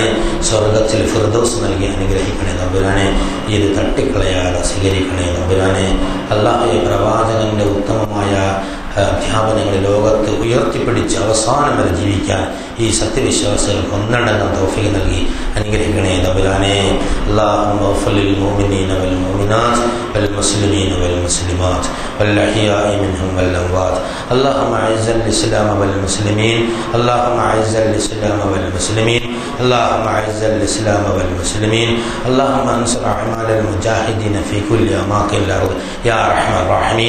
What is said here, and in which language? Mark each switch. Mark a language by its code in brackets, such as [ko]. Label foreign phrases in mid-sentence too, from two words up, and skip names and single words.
[ml] സ്വർഗത്തിൽ ഫിർദൗസ് നൽകി അനുഗ്രഹിക്കണേ തമ്പുരാനെ. ഇത് തട്ടിക്കളയാതെ സ്വീകരിക്കണേ തമ്പുരാനെ. അല്ലാഹുവേ, പ്രവാചകന്റെ ഉത്തമമായ അധ്യാപനങ്ങൾ ലോകത്ത് ഉയർത്തിപ്പിടിച്ച് അവസാനം വരെ ജീവിക്കാൻ ഈ സത്യവിശ്വാസികൾക്ക് ഒന്നടങ്കം തൗഫീഖ് നൽകി അനുഗ്രഹിക്കണേ തമ്പുരാനെ. [ar] اللهم اغفر للمؤمنين والمؤمنات والمسلمين والمسلمات والأحياء منهم والأموات. اللهم أعز الإسلام والمسلمين. اللهم أعز الإسلام والمسلمين. اللهم أعز الإسلام والمسلمين. اللهم انصر أعمال المجاهدين في كل أماكن الأرض يا أرحم الراحمين.